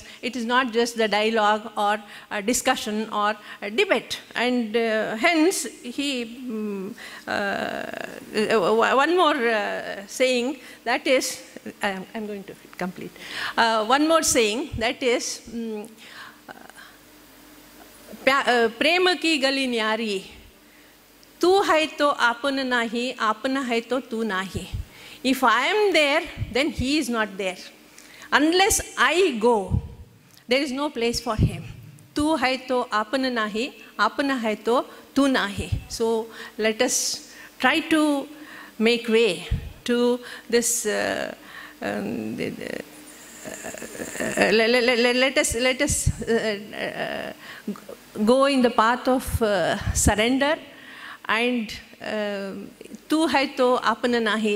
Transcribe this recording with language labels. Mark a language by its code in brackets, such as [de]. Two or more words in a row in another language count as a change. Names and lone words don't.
[en] It is not just the dialogue or a discussion or a debate. And hence, one more saying, that is, I'm going to complete. One more saying, that is, [hi] प्रेम की गली न्यारी, तू है तो आपन नाही, आपन है तो तू नाही. [en] If I am there, then he is not there. Unless I go, there is no place for him. [hi] तू है तो आपन नाही, आपन है तो तू नाही. [en] So let us try to make way to this. Let us go in the path of surrender, and [hi] तू है तो आपन नाही.